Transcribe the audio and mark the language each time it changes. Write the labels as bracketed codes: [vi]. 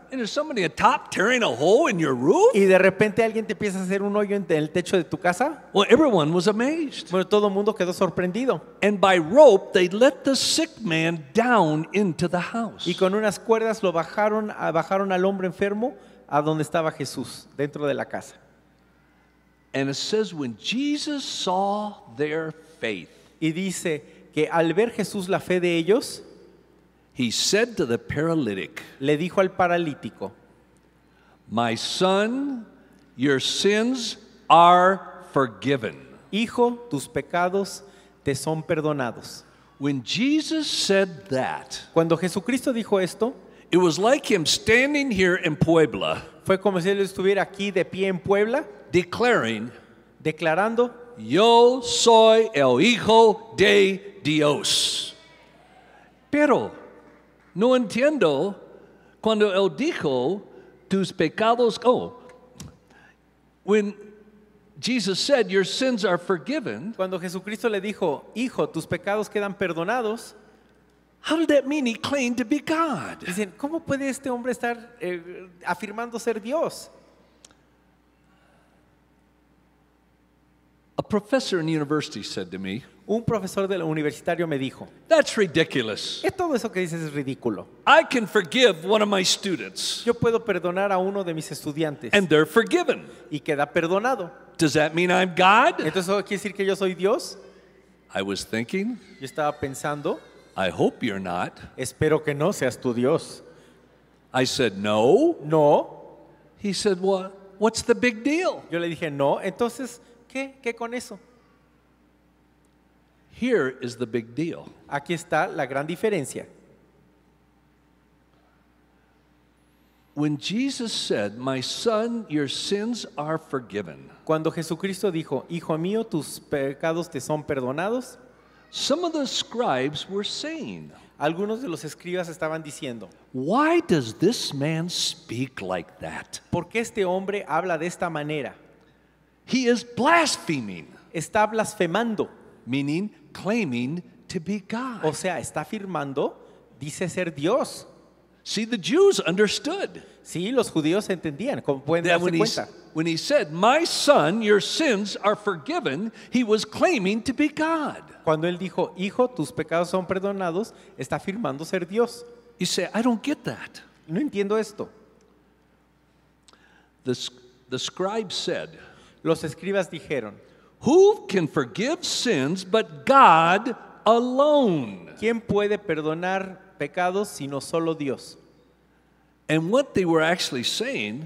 [en] and there's somebody at top tearing a hole in your roof? [es] y de repente alguien te empieza a hacer un hoyo en el techo de tu casa. [en] Well, everyone was amazed. [es] Bueno, todo el mundo quedó sorprendido. [en] And by rope, they let the sick man down into the house. [es] Y con unas cuerdas lo bajaron al hombre enfermo a donde estaba Jesús, dentro de la casa. [en] And it says, when Jesus saw their faith, [es] Y dice que al ver Jesús la fe de ellos, [en] he said to the paralytic, [es] le dijo al paralítico: [en] my son, your sins are forgiven. [es] Hijo, tus pecados te son perdonados. [en] When Jesus said that, [es] Cuando Jesucristo dijo esto, [en] it was like him standing here in Puebla, [es] fue como si él estuviera aquí de pie en Puebla, [en] declaring, [es] declarando: yo soy el Hijo de Dios. Pero no entiendo cuando él dijo, tus pecados, [en] when Jesus said, your sins are forgiven, [es] cuando Jesucristo le dijo: hijo, tus pecados quedan perdonados, [en] how did that mean he claimed to be God? [es] dicen, ¿cómo puede este hombre estar afirmando ser Dios? [en] A professor in university said to me, [es] Un profesor del universitario me dijo: [en] that's ridiculous. [es] todo eso que dices es ridículo. [en] I can forgive one of my students, [es] Yo puedo perdonar a uno de mis estudiantes [en] and they're forgiven. [es] y queda perdonado. [en] Does that mean I'm God? [es] Entonces, ¿eso quiere decir que yo soy Dios? [en] I was thinking, [es] Yo estaba pensando, [en] I hope you're not. [es] espero que no seas tu Dios. [en] I said, no. [es] No. [en] He said, well, what's the big deal? [es] Yo le dije: no. Entonces, ¿qué con eso? [en] Here is the big deal. [es] Aquí está la gran diferencia. [en] When Jesus said, my son, your sins are forgiven, [es] Cuando Jesucristo dijo: hijo mío, tus pecados te son perdonados, [en] some of the scribes were saying, [es] algunos de los escribas estaban diciendo: [en] why does this man speak like that? [es] ¿por qué este hombre habla de esta manera? [en] He is blaspheming, [es] Está blasfemando, [en] meaning claiming to be [es] o [en] God. [es] sea, está afirmando, dice ser Dios. [en] See, the Jews understood [es] Sí, los judíos entendían, como pueden [en] that [es] darse cuenta. [en] when he said, my son, your sins are forgiven, he was claiming to be God. [es] Cuando él dijo: hijo, tus pecados son perdonados, está afirmando ser Dios. [en] You say, I don't get that. [es] No entiendo esto. [en] The scribe said, [es] Los escribas dijeron: [en] who can forgive sins but God alone? [es] ¿quién puede perdonar pecados sino solo Dios? [en] And what they were actually saying,